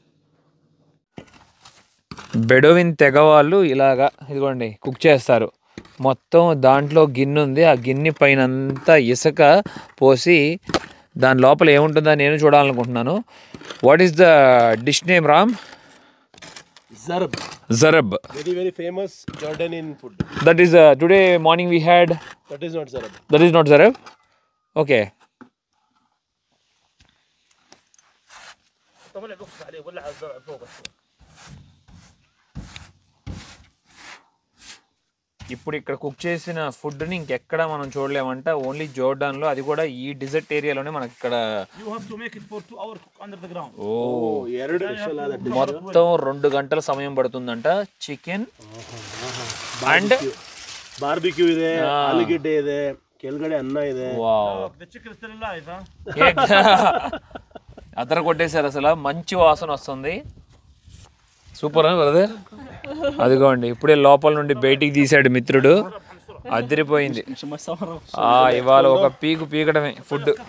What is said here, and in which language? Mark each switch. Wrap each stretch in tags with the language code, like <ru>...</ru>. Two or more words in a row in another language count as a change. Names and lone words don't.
<te>బెడోవిన్ తెగ వాళ్ళు ఇలాగా ఇదిగోండి కుక్ చేస్తారు. మొత్తం దాంట్లో గిన్నె ఉంది, ఆ గిన్నె పైన అంతా ఇసుక పోసి దాని లోపల ఏముంటుందో నేను చూడాలనుకుంటున్నాను.</te> <en>What is the dish name Ram? Zarab. Zarab. Very, very famous Jordanian food. That is today morning we had. That is not Zarab. That is not Zarab. Okay.</en> <te>ఇప్పుడు ఇక్కడ కుక్ చేసిన ఫుడ్ని ఇంకెక్కడ మనం చూడలేమంట, ఓన్లీ జోర్డాన్లో, అది కూడా ఈ డిజర్ట్ ఏరియాలోనే మనకి ఇక్కడ. మొత్తం 2 గంటల సమయం పడుతుందంట.</te> <en>chicken and</en> <kn>ಬಾರ್ಬಿಕ್ಯೂ ಇದೆ, ಆಲೂಗೆಡ್ಡೆ ಇದೆ, ಕೆಳಗಡೆ ಅನ್ನ ಇದೆ.</kn> <te>అదర కొట్టేశారు, అసలు మంచి వాసన వస్తుంది. సూపర్ అని బ్రదర్. అదిగోండి ఇప్పుడే లోపల నుండి బయటికి తీసాడు మిత్రుడు, అదిరిపోయింది. ఇవాళ ఒక పీకడమే ఫుడ్.</te>